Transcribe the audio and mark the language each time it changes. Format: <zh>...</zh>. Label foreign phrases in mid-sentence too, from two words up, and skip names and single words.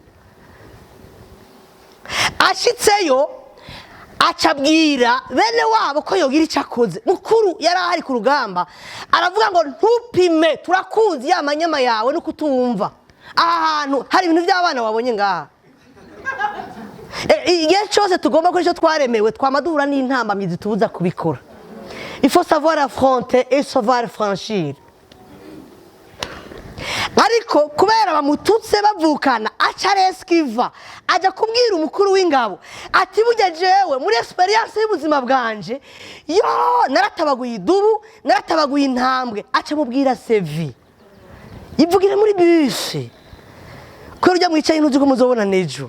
<rn>Ashitseyo acabwira bene wabo ko yogira icyakoze. Mukuru yari ahari ku rugamba, aravuga ngo ntupime, turakuzi ya manyama yawe no kutumva. Aha hantu hari ibintu by'abana wabonye ngaha. Igihe cyose tugomba ko icyo twaremewe twamadura n'intambamyi tubuza kubikora.</rn> <fr>Il faut savoir affronter et savoir franchir.</fr> <rn>Ariko kubera bamututse bavukana aca reskiva aja kubwira umukuru w'ingabo ati burya jewe muri experience y'ubuzima bwanje yo naratabaguye idubu, naratabaguye intambwe. Aca mubwira sevi yivugire muri bifasha ko urya mwicaye ntuzi ko muzobona nejo.</rn>